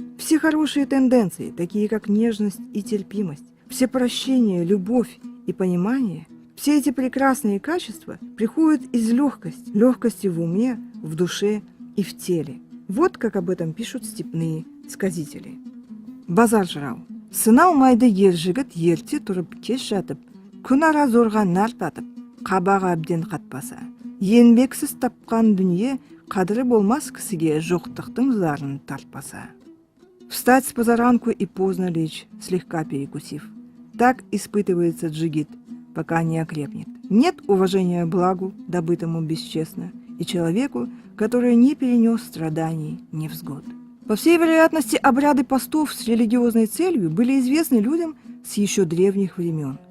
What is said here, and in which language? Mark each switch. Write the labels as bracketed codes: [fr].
[ru] Все хорошие тенденции, такие как нежность и терпимость, все прощение, любовь и понимание, все эти прекрасные качества приходят из легкости в уме, в душе и в теле». Вот как об этом пишут степные сказители. Базар жырау. [kk] Сынау майды ер жігіт ерте тұрып кеш жатып, күн ара зорға нар татып, қабағы әбден қатпаса. Еңбексіз тапқан дүние қадірі болмас кісіге жоқтықтың зарын тартпаса. [ru] Встать с позаранку и поздно лечь, слегка перекусив. Так испытывается джигит, пока не окрепнет. Нет уважения благу, добытому бесчестно, и человеку, который не перенес страданий, невзгод. По всей вероятности, обряды постов с религиозной целью были известны людям с еще древних времен.